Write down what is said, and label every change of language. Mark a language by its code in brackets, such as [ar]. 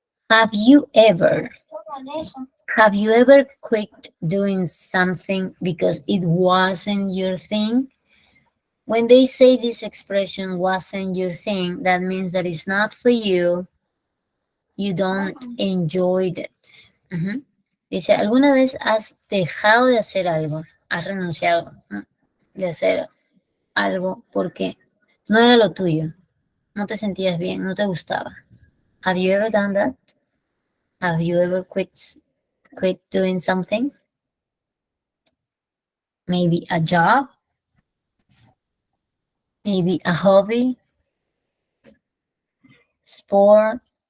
[en] Have you ever Have you ever quit doing something because it wasn't your thing? When they say this expression wasn't your thing, that means that it's not for you, you don't enjoy it. Ujú. [es] Dice, ¿alguna vez has dejado de hacer algo? ¿Has renunciado de hacer algo porque no era lo tuyo? No te sentías bien, no te gustaba. [en] Have you ever done that? Have you ever quit doing something? Maybe a job, maybe a hobby, sport.